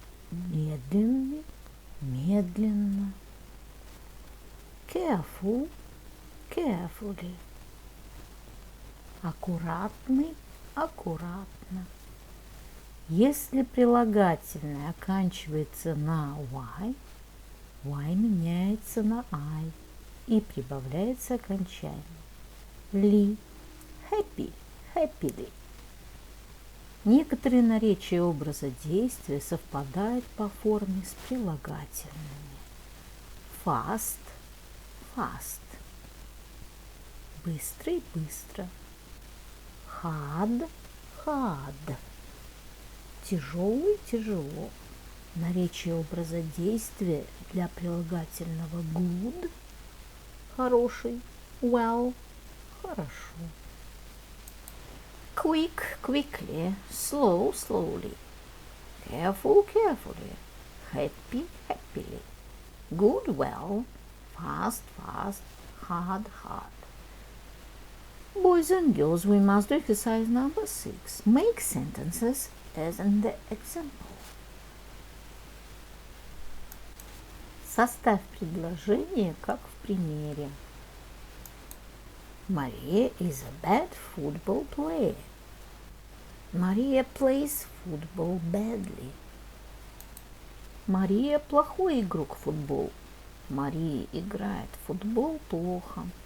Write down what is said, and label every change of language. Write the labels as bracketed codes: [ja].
[ru] Медленный, медленно. [en] Careful, carefully. [ru] Аккуратный, аккуратно. Если прилагательное оканчивается на y, y меняется на I и прибавляется окончание. [en] Ли, happy, happily. [ru] Некоторые наречия образа действия совпадают по форме с прилагательными. [en] Fast, fast. [ru] Быстрый, быстро. [en] Hard, hard. [ru] Тяжелый, тяжело. Наречие образа действия для прилагательного good – хороший, well – хорошо. [en] Quick, quickly, slow, slowly. Careful, carefully. Happy, happily. Good, well. Fast, fast. Hard, hard. Boys and girls, we must do exercise number 6. Make sentences as in the example. [ru] Составь предложение, как в примере. [en] Maria is a bad football player. Maria plays football badly. [ru] Мария плохой игрок в футбол. Мария играет в футбол плохо.